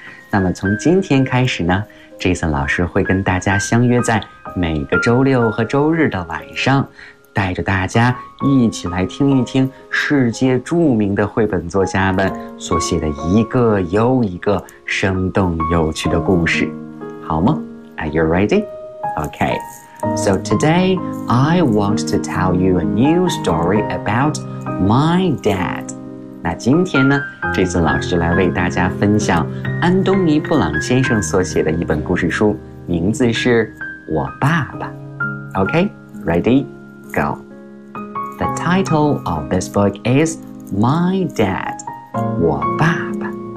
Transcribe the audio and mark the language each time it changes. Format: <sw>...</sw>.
<zh>那么从今天开始呢，Jason 老师会跟大家相约在每个周六和周日的晚上，带着大家一起来听一听世界著名的绘本作家们所写的一个又一个生动有趣的故事，好吗？</zh> <en>Are you ready? Okay. So today, I want to tell you a new story about my dad.</en> <zh>那今天呢，这次老师来为大家分享安东尼·布朗先生所写的一本故事书，名字是《我爸爸》。</zh> <en>OK, ready, go. The title of this book is My Dad,</en> <zh>我爸爸。</zh>